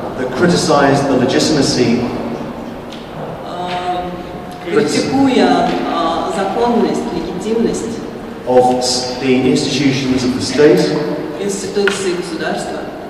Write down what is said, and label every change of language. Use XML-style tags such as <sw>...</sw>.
<en>that criticized the legitimacy,</en> <ru>критикуя законность, легитимность</ru> <en>of the institutions of the state,</en> <ru>институции государства,</ru>